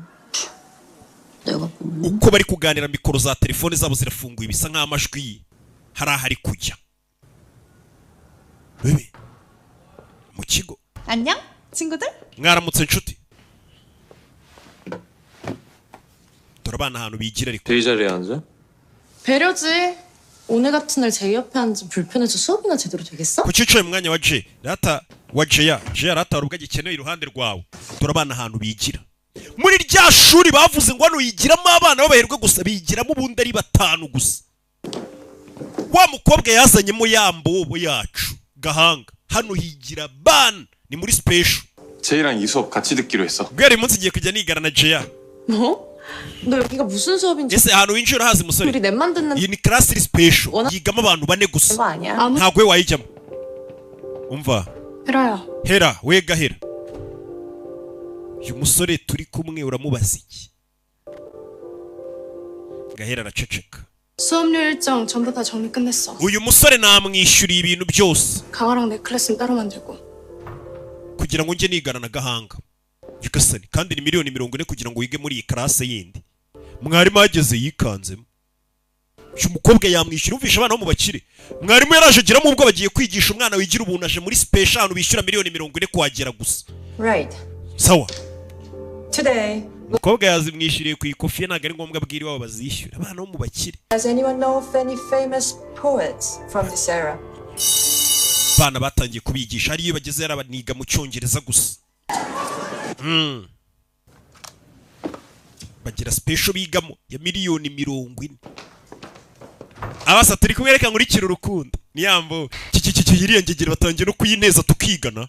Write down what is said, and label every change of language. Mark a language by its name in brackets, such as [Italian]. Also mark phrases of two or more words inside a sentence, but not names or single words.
[Korean] 내가 보면 [Kinyarwanda] uko bari kuganira mikoro za telefone zabo zirafunguye bisa nk'amajwi hari ahari kujya bebe mu kigo [Korean] 안녕, 친구들? [Kinyarwanda] mwaramutse nshuti turabana ahantu bigira ariko [Korean] 제이 자리에 앉아? 배려지. 오늘 같은 날 제이 옆에 앉으면 불편해서 수업이나 제대로 되겠어? [Kinyarwanda] ku cyicaye mu mwanya wa J rata wa Jaya rata hari ubwo agikeneye iruhande rwawe turabana ahantu bigira muri rya shuri bavuze ngo hano yigiramo abana b'abaherwe gusa bigiramo ubundi ari batanu gusa wa mukobwa yazanyemo ya mbobo yacu gahanga hano higira ban ni muri special [Korean] 제이랑 이 수업 같이 듣기로 했어. [Kinyarwanda] bwari munsi ngiye kujya nigana na Jaya [Korean] 뭐? 너 여기가 무슨 수업인지 [Kinyarwanda] ese ahantu winjira hazi musore [Korean] 우리 랩만 듣는 [Kinyarwanda] iyi ni class iri special [Korean] 워낙- [Kinyarwanda] yigamo abantu bane gusa [Korean] 거 아니야? [Kinyarwanda] ntabwo we wayijyamo umva [Korean] 헤라야. [Kinyarwanda] hera we gahera uyu musore turi kumwe uramubaza iki Gahera araceceka. [Korean] 수업료 일정 전부 다 정리 끝냈어. [Kinyarwanda] uyu musore namwishyuriye ibintu byose [Korean] 강화랑 넥클래스는 따로 만들고. [Kinyarwanda] kugira ngo njye nigana na Gahanga. Nyagasani, kandi ni miliyoni 40 kugira ngo wige muri iyi classe yindi. Mwarimu ageze yikanzemo. Uyu mukobwa yamwishyura, umvisha abana bo mu bakire. Mwarimu yaraje agiramo ubwo bagiye kwigisha umwana wigira ubuntu aje muri special bishyura miliyoni 40 kuhagera gusa. [English] Right. [Kinyarwanda] Sawa. [English] Today, [Kinyarwanda] Umukobwa yazimwishyuriye ku ikofi ntabwo ari ngombwa abwira iwabo bazishyura. Abana bo mu bakire. [English] does anyone know of any famous poets from this era? [Kinyarwanda] Bana batangiye kubigisha ariyo bageze yarabaniga mu cyongereza gusa. Bagira special bigamo ya miliyoni 40. Abasa turi kumwereka nkurikira urukundo. Niyambo yiriye ngegere batangiye no kuyineza tukigana.